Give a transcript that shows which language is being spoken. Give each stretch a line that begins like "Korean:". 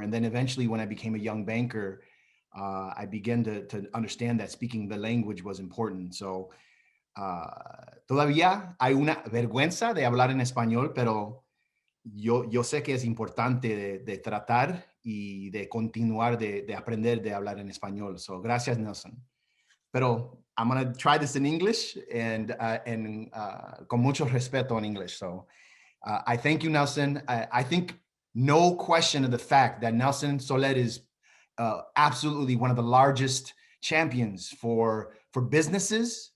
English: And then eventually when I became a young banker, I began to understand that speaking the language was important.
Spanish: So todavía hay una vergüenza de hablar en español, pero yo sé que es importante de tratar y de continuar de aprender de hablar en español. So gracias, Nelson.
English: Pero I'm going to try this in English and
Spanish: con mucho respeto
English: in English. So I thank you, Nelson. I think no question of the fact that Nelson Soler is absolutely one of the largest champions for businesses.